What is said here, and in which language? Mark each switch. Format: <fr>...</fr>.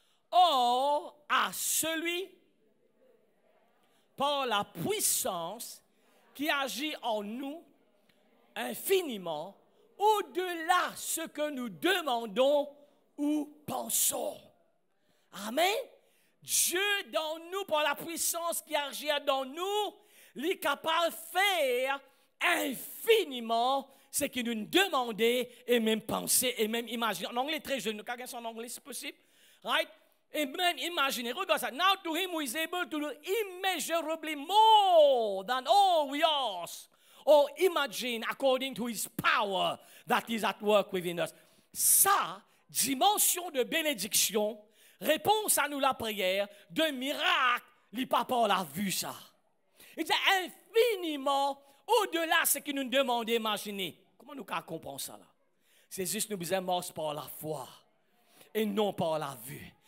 <fr>Or, à celui, par la puissance qui agit en nous infiniment, au-delà de ce que nous demandons ou pensons. Amen. Dieu dans nous, par la puissance qui agit dans nous, il est capable de faire infiniment ce qu'il nous demandait et même penser et même imaginer. En anglais, très jeune, quelqu'un en anglais, c'est possible?</fr> <en>Right?</en> <fr>Et même imaginer. Regarde ça.</fr> <en>Now to him who is able to do immeasurably more than all we ask or imagine according to his power that is at work within us.</en> <fr>Ça, dimension de bénédiction, réponse à nous la prière, de miracle, les papas l'a vu ça. Il dit infiniment au-delà de ce que nous demandons d'imaginer. Comment nous comprenons ça là? C'est juste nous besoin marcher par la foi et non par la vue.</fr>